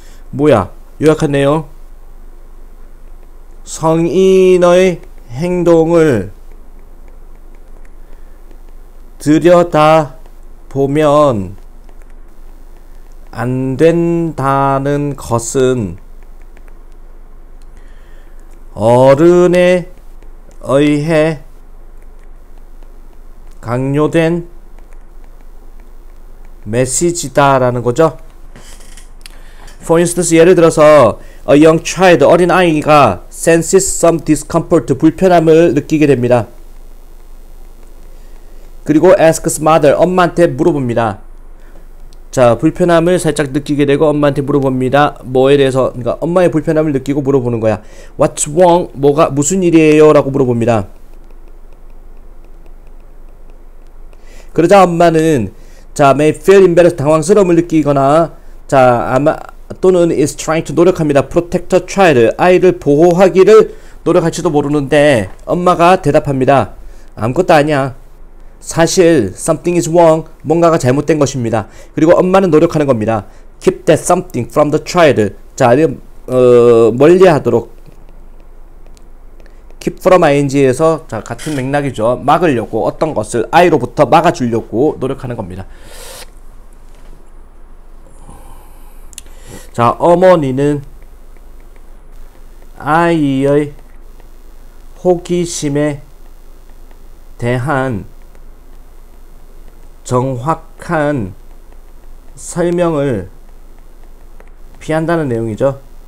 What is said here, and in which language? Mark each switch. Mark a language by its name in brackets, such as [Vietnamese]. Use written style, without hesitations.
[Korean] 뭐야? 요약한 내용. 성인의 행동을 들여다 보면 안 된다는 것은 어른에 의해 강요된 메시지다라는 거죠. [English] For instance, [Korean] 예를 들어서 [English] a young child, [Korean] 어린 아이가 [English] senses some discomfort, [Korean] 불편함을 느끼게 됩니다. 그리고 [English] asks mother, [Korean] 엄마한테 물어봅니다. 자, 불편함을 살짝 느끼게 되고 엄마한테 물어봅니다. 뭐에 대해서, 그러니까 엄마의 불편함을 느끼고 물어보는 거야. [English] What's wrong? [Korean] 무슨 일이에요? 라고 물어봅니다. 그러자 엄마는 자, [English] may feel embarrassed, [Korean] 당황스러움을 느끼거나 자, 아마 또는 [English] is trying to [Korean] 노력합니다. [English] protect a child, [Korean] 아이를 보호하기를 노력할지도 모르는데 엄마가 대답합니다. 아무것도 아니야. 사실 [English] something is wrong, [Korean] 뭔가가 잘못된 것입니다. 그리고 엄마는 노력하는 겁니다. [English] keep that something from the child, [Korean] 자, 멀리하도록. keep from ing에서 자, 같은 맥락이죠. 막으려고 어떤 것을 아이로부터 막아주려고 노력하는 겁니다. 자, 어머니는 아이의 호기심에 대한 정확한 설명을 피한다는 내용이죠.